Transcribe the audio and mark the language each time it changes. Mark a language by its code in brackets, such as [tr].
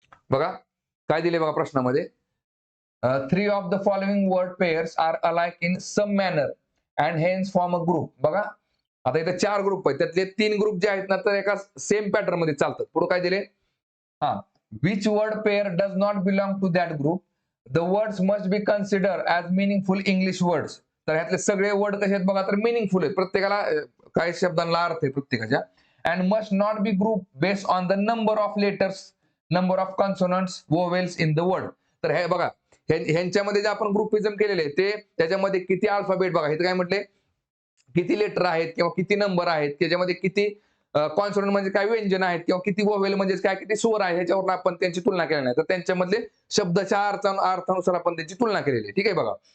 [mr] बघा, काय दिले बघा प्रश्नामध्ये, [en] 3 of the following word pairs are alike in some manner and hence form a group. [mr] बघा, आता इथे 4 ग्रुप आहेत, त्यातले 3 ग्रुप जे आहेत ना, तर एका सेम पॅटर्न मध्ये चालतात. पुढे काय दिले, [en] which word pair does not belong to that group? The words must be considered as meaningful English words. [mr] तर ह्यातले सगळे वर्ड कसे आहेत बघा, तर मिनिंगफुल आहेत. प्रत्येकाला काही शब्दांना अर्थ आहे प्रत्येकाच्या. [en] and must not be grouped based on the number of letters, number of consonants, vowels in the word. [mr] तर हे बघा, ह्यांच्यामध्ये जे आपण ग्रुपिझम केलेले आहे ते, त्याच्यामध्ये किती अल्फाबेट, बघा इथे काय म्हटले, किती लेटर आहेत किंवा किती नंबर आहेत, त्याच्यामध्ये किती कॉन्सोनंट म्हणजे काय व्यंजन आहेत, किंवा किती वोवेल म्हणजे काय, किती स्वर आहे, ह्याच्यावर आपण त्यांची तुलना केली नाही. तर त्यांच्यामधले शब्दाच्या अर्थानुसार आपण त्यांची तुलना केलेली आहे. ठीक आहे बघा.